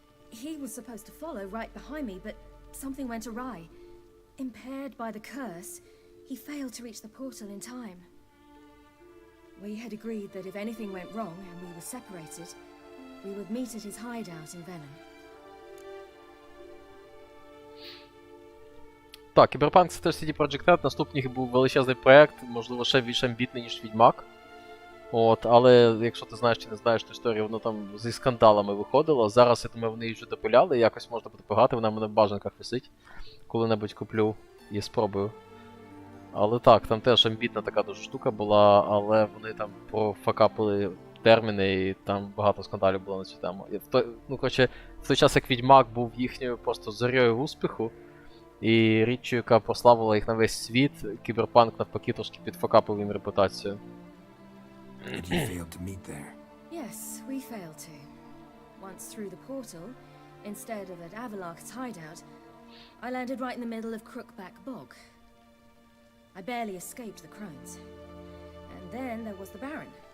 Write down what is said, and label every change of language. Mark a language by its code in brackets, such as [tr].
[en] He was supposed to follow right behind me, but something went awry. Impaired by the curse, he failed to reach the portal in time. We had agreed that if anything went wrong and we were separated, we would meet at his hideout in Venom. [uk] Так, Кіберпанк це теж CD Projekt Red, наступний був величезний проект, можливо, ще більш амбітний, ніж Відьмак. От, але якщо ти знаєш чи не знаєш ту історію, воно там зі скандалами виходило. Зараз, я думаю, вони її вже допиляли, якось можна буде пограти, вона в мене в бажанках висить. Коли-небудь куплю і спробую. Але так, там теж амбітна така дуже штука була, але вони там профакапили терміни і там багато скандалів було на цю тему. Ну, коротше, в той час, як Відьмак був їхньою просто зорьою успіху, і річчю, яка прославила їх на весь світ, Кіберпанк навпаки трошки підфакапив їм репутацію. [en] But you failed to meet there. Yes, we failed to. Once through the portal, instead of at Avalok's hideout, I landed right in the middle of Crookback Bog. I barely escaped the crones. And then there was the Baron.